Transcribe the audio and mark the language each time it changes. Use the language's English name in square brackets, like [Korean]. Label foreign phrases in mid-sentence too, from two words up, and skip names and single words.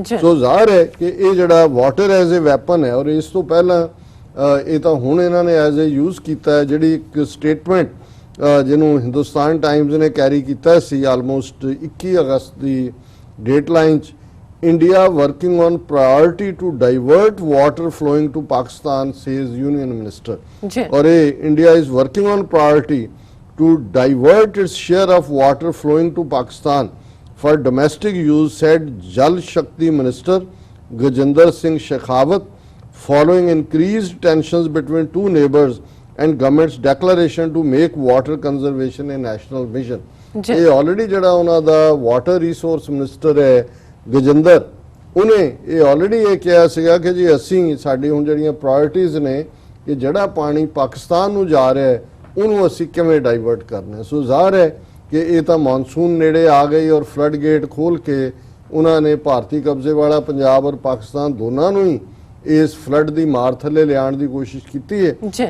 [Punjabi] ਸੋ ਜ਼ਾਹਰ ਹੈ ਕਿ ਇਹ ਜਿਹੜਾ [English] water as a weapon [Punjabi] ਹੈ ਔਰ ਇਸ ਤੋਂ ਪਹਿਲਾਂ ਇਹ ਤਾਂ ਹੁਣ ਇਹਨਾਂ ਨੇ [English] as a use [Punjabi] ਕੀਤਾ ਹੈ। ਜਿਹੜੀ ਇੱਕ ਸਟੇਟਮੈਂਟ ਜਿਹਨੂੰ ਹਿੰਦੁਸਤਾਨ ਟਾਈਮਜ਼ ਨੇ ਕੈਰੀ ਕੀਤਾ ਸੀ ਆਲਮੋਸਟ 21 ਅਗਸਤ ਦੀ ਡੇਟਲਾਈਨ 'ਚ, [English] India working on priority to divert water flowing to Pakistan, says Union Minister. और India is working on priority to divert its share of water flowing to Pakistan for domestic use, said Jal Shakti Minister Gajinder Singh Shekhawat, following increased tensions between two neighbors and government's declaration to make water conservation a national mission. [Punjabi] ये already ਜੜਾ ਉਨ੍ਹਾਂ ਦਾ [English] water resource minister [Punjabi] है ਗਜਿੰਦਰ, ਉਹਨੇ ਇਹ ਆਲਰੇਡੀ ਇਹ ਕਿਹਾ ਸੀਗਾ ਕਿ ਜੀ ਅਸੀਂ ਸਾਡੀ ਹੁਣ ਜਿਹੜੀਆਂ ਪ੍ਰਾਇੋਰਟੀਜ਼ ਨੇ ਕਿ ਜਿਹੜਾ ਪਾਣੀ ਪਾਕਿਸਤਾਨ ਨੂੰ ਜਾ ਰਿਹਾ ਹੈ ਉਹਨੂੰ ਅਸੀਂ ਕਿਵੇਂ ਡਾਈਵਰਟ ਕਰਨਾ। ਸੋ ਜ਼ਾਹਰ ਹੈ ਕਿ ਇਹ ਤਾਂ ਮੌਨਸੂਨ ਨੇੜੇ ਆ ਗਈ ਔਰ ਫਲੱਡ ਗੇਟ ਖੋਲ ਕੇ ਉਹਨਾਂ ਨੇ ਭਾਰਤੀ ਕਬਜ਼ੇ ਵਾਲਾ ਪੰਜਾਬ ਔਰ ਪਾਕਿਸਤਾਨ ਦੋਨਾਂ ਨੂੰ ਹੀ ਇਸ ਫਲੱਡ ਦੀ ਮਾਰ ਥੱਲੇ ਲਿਆਉਣ ਦੀ ਕੋਸ਼ਿਸ਼ ਕੀਤੀ ਹੈ।